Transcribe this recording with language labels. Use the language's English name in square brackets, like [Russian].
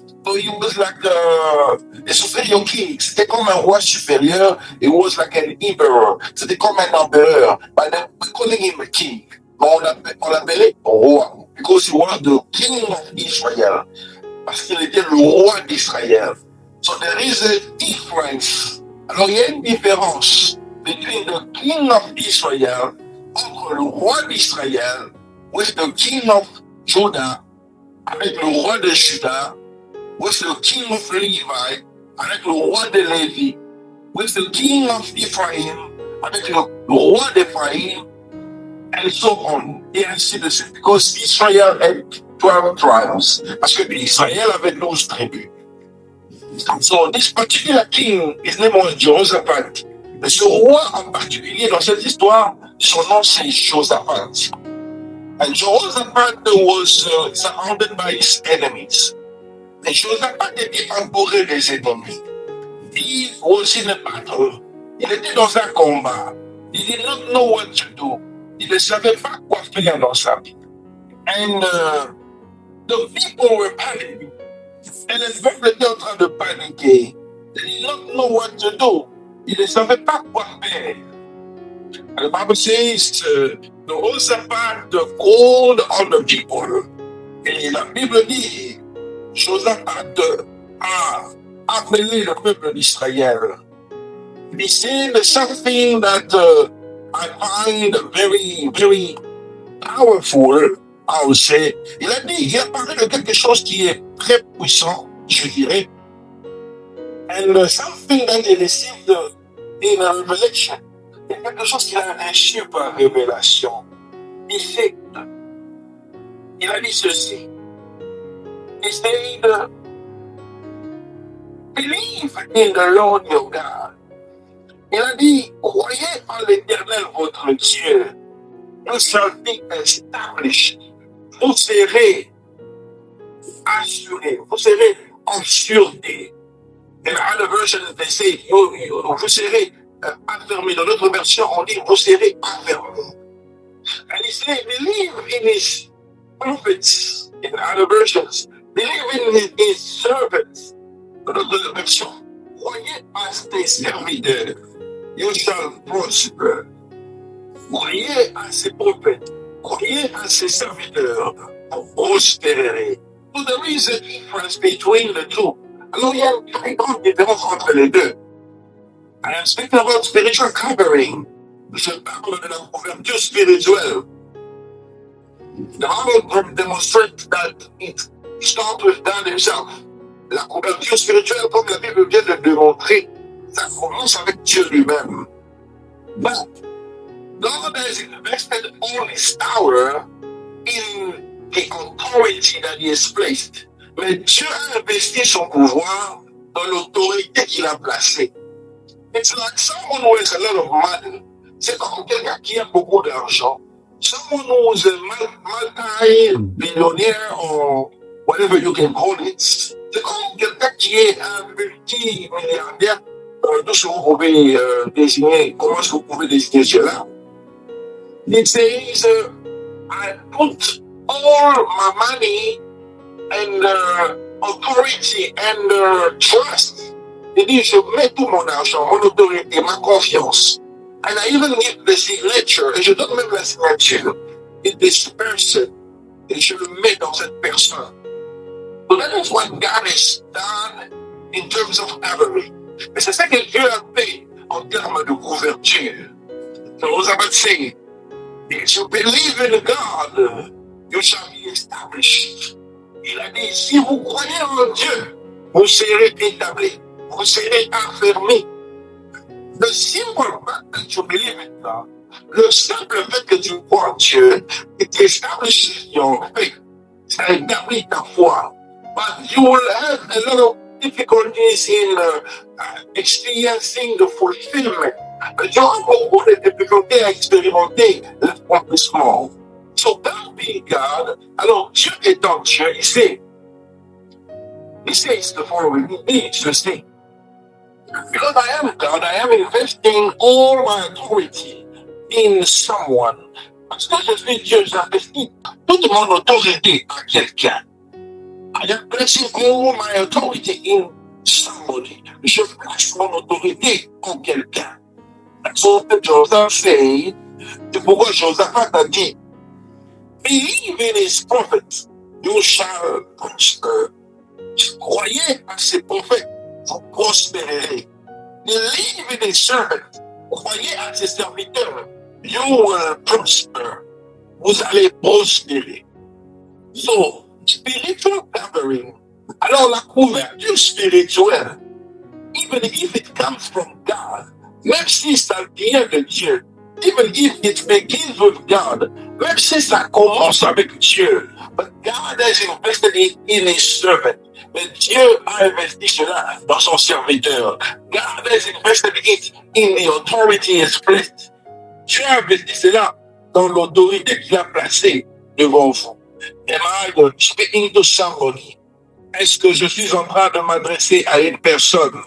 [English] So he was like a superior king. [French] C'était comme un roi supérieur. [English] He was like an emperor. [French] C'était comme un empereur. [English] But then we calling him a king. [French] Mais on l'appelait roi. [English] Because he was the king of Israel. [French] Parce qu'il était le roi d'Israël. [English] So there is a difference. [French] Alors il y a une différence [English] between the king of Israel, [French] entre le roi d'Israël, [English] with the king of Judah, [French] avec le roi de Juda, [English] with the king of Levi, [French] avec le roi de Lévi, [English] with the king of Ephraim, avec le roi d'Ephraim, and so on. [French] Et ainsi de suite. [English] Because Israel had 12 tribes. [French] Parce que Israël avait 12 tribus. [English] So this particular king, his name was Jehoshaphat. [French] Mais ce roi en particulier dans cette histoire, son nom c'est Josaphat. [English] And Jehoshaphat was surrounded by his enemies. [French] Et Josaphat était entouré des ennemis. [English] He was in a battle. [French] Il était dans un combat. [English] He did not know what to do. [French] Il ne savait pas quoi faire dans sa vie. [English] And the people were panicking. [French] Et les peuples étaient en train de paniquer. [English] They did not know what to do. [French] Ils ne savaient pas quoi faire. [English] And the Bible says the Jehoshaphat called on the people. [French] Et la Bible dit, Josaphat a appelé le peuple d'Israël. [English] He said something that I find very, very powerful, I would say. [French] Il a parlé de quelque chose qui est très puissant, je dirais. [English] And something that he received in a revelation. [French] Il y a quelque chose qu'il a reçu par révélation. Il a dit ceci. [English] He said, believe in the Lord your God. [French] Il a dit, croyez en l'Éternel votre Dieu. [English] You shall be established. [French] Vous serez assurés. Vous serez en sûreté. [English] In other versions, they say, [French] vous serez affermis. Dans notre version, on dit, vous serez affermis. [English] And he said, believe in his prophets. In other versions, believe in his servants. [French] Dans notre version, croyez à ses serviteurs. [English] You shall prosper. [French] Croyez à ses prophètes. Croyez à ses serviteurs. Vous prospérerez. [English] So there is a difference between the two. [French] Alors il y a une très grande différence entre les deux. [English] I am speaking about spiritual covering. [French] Je parle de la couverture spirituelle. [English] The Bible demonstrates that it starts with God himself. [French] La couverture spirituelle, comme la Bible vient de démontrer, ça commence avec Dieu lui-même. [English] But God has invested all his power in the authority that he has placed. [French] Mais Dieu a investi son pouvoir dans l'autorité qu'il a placée. [English] It's like someone who has a lot of money. [French] C'est comme quelqu'un qui a beaucoup d'argent. [English] Someone who is a multi-billionaire or whatever you can call it. [French] C'est comme quelqu'un qui est un multi-milliardaire. D'où est-ce que vous pouvez désigner, comment est-ce que vous pouvez désigner cela? [English] It says, I put all my money and authority and trust. [French] Il dit, je mets tout mon argent, mon autorité, ma confiance. [English] And I even give the signature, [French] et je donne même la signature, [English] in this person, [French] et je le mets dans cette personne. [English] So that is what God has done in terms of covering. [French] Et c'est ça que Dieu a fait en termes de couverture. [English] So Elizabeth say, if you believe in God, you shall be established. [French] Il a dit, si vous croyez en Dieu, vous serez établis, vous serez affermis. [English] The simple fact that you believe in God, [French] le simple fait que tu crois en Dieu, [English] it establishes your faith. [French] Ça établit ta foi. [English] But you will have a lot of difficulties in experiencing the fulfillment. [French] Tu auras beaucoup de difficultés à expérimenter l'accomplissement. [English] So God being God, [French] alors Dieu étant Dieu, il sait. [English] He says the following, he needs to say, because I am God, I am investing all my authority in someone. [French] Parce que je suis Dieu, j'investis toute mon autorité à quelqu'un. [English] I am placing all my authority in somebody. [French] Je place mon autorité en quelqu'un. [English] That's what Joseph said. [French] C'est pourquoi Josaphat a dit, [English] believe in his prophets, you shall prosper. [French] Croyez à ses prophètes, vous prospérerez. [English] Believe in his servants, [French] croyez à ses serviteurs, [English] you will prosper. [French] Vous allez prospérer. [English] So, spiritual covering, [French] alors la couverture spirituelle, [English] even if it comes from God, [French] même si ça vient de Dieu, [English] even if it begins with God, [French] même si ça commence avec Dieu, [English] but God has invested it in his servant. [French] Mais Dieu a investi cela dans son serviteur. [English] God has invested it in the authority he has placed. [French] Dieu a investi cela dans l'autorité qu'il a placée devant vous. [English] Am I speaking to somebody? [French] Est-ce que je suis en train de m'adresser à une personne?